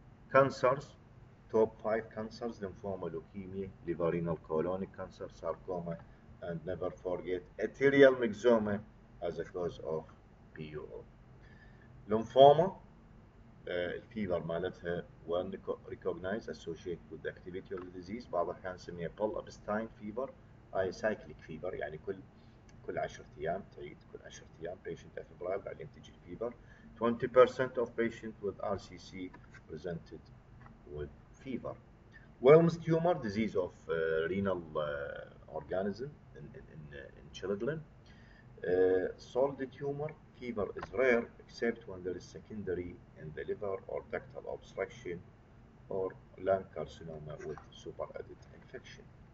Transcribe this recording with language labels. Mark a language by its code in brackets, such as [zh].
[en] Cancers, top 5 cancers, lymphoma, leukemia, liver, renal, colonic cancer, sarcoma, and never forget arterial myxoma as a cause of PUO. Lymphoma, [ar] الفيفر مالتها [en] well recognized associated with the activity of the disease. [ar] بعض الأحيان نسميها Paul-Epstein fever، هاي cyclic fever يعني كل 10 أيام تعيد، كل 10 أيام [en] patient febrile [ar] بعدين تجي الفيفر. [en] 20% of patients with RCC presented with fever. Wilms tumor, disease of renal organism in children. Solid tumor, fever is rare except when there is secondary in the liver or ductal obstruction or lung carcinoma with superadded infection.